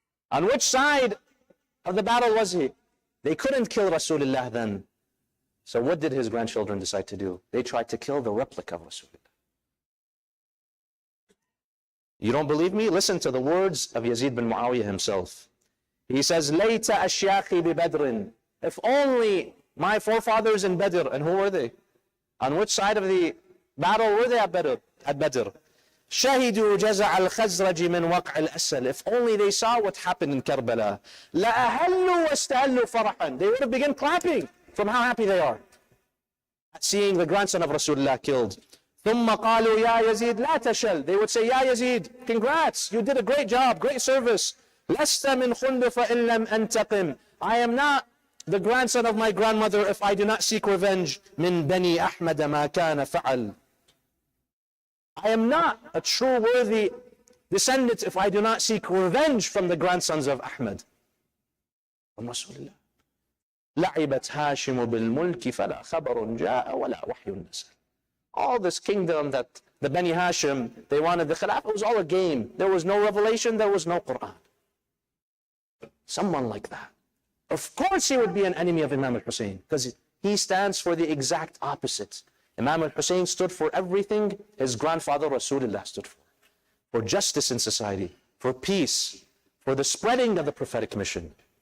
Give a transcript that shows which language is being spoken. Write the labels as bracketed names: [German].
[English] On which side of the battle was he? They couldn't kill Rasulullah then. So what did his grandchildren decide to do? They tried to kill the replica of Rasulullah. You don't believe me? Listen to the words of Yazid bin Muawiyah himself. He says, [Arabic] لَيْتَ أَشْيَاخِي بِبَدْرٍ. [English] If only my forefathers in Badr, and who were they? On which side of the battle were they at Badr? [Arabic] شَهِدُوا جَزَعَ الْخَزْرَجِ مِنْ وَقْعِ الْأَسَلِ. [English] If only they saw what happened in Karbala. [Arabic] لَأَهَلُّوا وَاسْتَهَلُّوا فَرَحًا. [English] They would have begun clapping from how happy they are at seeing the grandson of Rasulullah killed. [Arabic] ثُمَّ قَالُوا يَا يَزِيدْ لَا تَشَلْ. [English] They would say, Ya Yazid, congrats, you did a great job, great service. [Arabic] لَسْتَ مِنْ خُنْدُ فَإِن لَمْ أَنْتَقِمْ. [English] I am not the grandson of my grandmother if I do not seek revenge. [Arabic] مِنْ بَنِي أَحْمَدَ مَا كَانَ فَعَلْ. [English] I am not a true worthy descendant if I do not seek revenge from the grandsons of Ahmad. [Arabic] لعبت هاشم بالملك فلا خبر جاء ولا وحي نزل. [English] All this kingdom that the Bani Hashim, they wanted the Khilafah, it was all a game. There was no revelation, there was no Quran. Someone like that, of course he would be an enemy of Imam al-Hussein, because he stands for the exact opposite. Imam al-Hussein stood for everything his grandfather Rasulullah stood for justice in society, for peace, for the spreading of the prophetic mission.